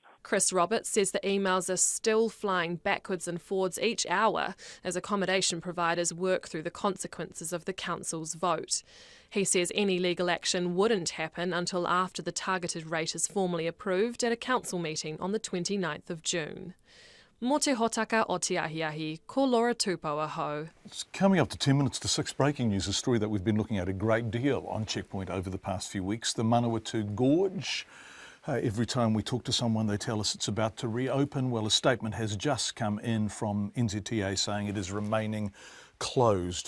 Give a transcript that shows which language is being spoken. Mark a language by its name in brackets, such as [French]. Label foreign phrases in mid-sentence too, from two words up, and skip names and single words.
[English] Chris Roberts says the emails are still flying backwards and forwards each hour as accommodation providers work through the consequences of the council's vote. He says any legal action wouldn't happen until after the targeted rate is formally approved at a council meeting on the 29th of June. [Māori] Mō te hōtaka o te ahiahi, ko Laura Tupou aho. [English] It's coming up to 10 minutes to 6 breaking news, a story that we've been looking at a great deal on Checkpoint over the past few weeks. The Manawatu Gorge Every time we talk to someone, they tell us it's about to reopen. Well, a statement has just come in from NZTA saying it is remaining closed.